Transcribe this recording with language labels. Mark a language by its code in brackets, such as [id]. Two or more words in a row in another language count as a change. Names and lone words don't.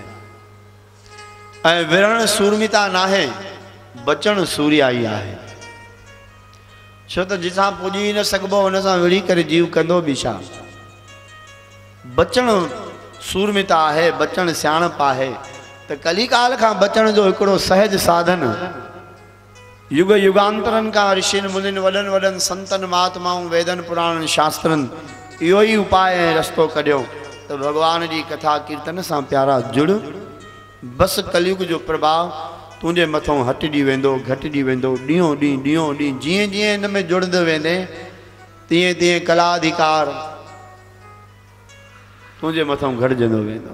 [sd] ऐं विढ़ण सूरमिता न आहे, बचण सूर्याई आहे। छो त जिसां पुॼी न सघिबो हुन सां विढ़ी करे जीव कंदो बि छा। बचण सूरमिता आहे, बचण सियाणप आहे। त कलिकाल खां बचण जो हिकिड़ो सहज साधन युग युगांतरनि खां ऋषिनि मुनिनि, वॾनि वॾनि संतनि, महात्माऊं, वेदनि, पुराणनि, शास्त्रनि इहो ई उपाय ऐं रस्तो कढियो त भॻवान जी कथा कीर्तन सां प्यारा जुड़। बसि कलयुग जो प्रभाव तुंहिंजे मथां हटिजी वेंदो, घटिजी वेंदो, ॾींहों ॾींहुं जीअं जीअं हिन में जुड़ंदो वेंदे तीअं तीअं कलाधिकार तुंहिंजे मथां घटिजंदो वेंदो।